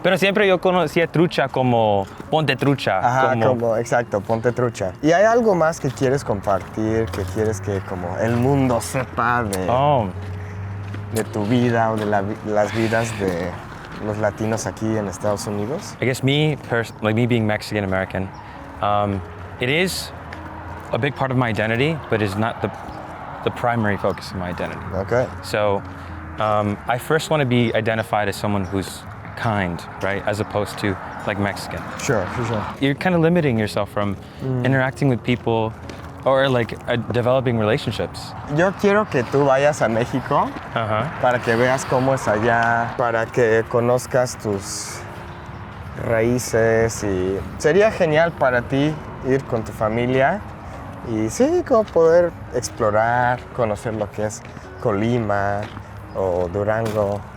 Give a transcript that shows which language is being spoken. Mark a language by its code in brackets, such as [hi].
[es] Pero siempre yo conocía trucha como ponte trucha. Ajá, exacto, ponte trucha. ¿Y hay algo más que quieres compartir, que quieres que como el mundo sepa de tu vida o de las vidas de los latinos aquí en Estados Unidos? [en] I guess me being Mexican American, it is a big part of my identity, but is not the primary focus of my identity. Okay. So I first want to be identified as someone who's kind, right, as opposed to like Mexican. Sure. You're kind of limiting yourself from interacting with people or like developing relationships. [es] Yo quiero que tú vayas a México para que veas cómo es allá, para que conozcas tus raíces y sería genial para ti ir con tu familia y sí, como poder explorar, conocer lo que es Colima o Durango.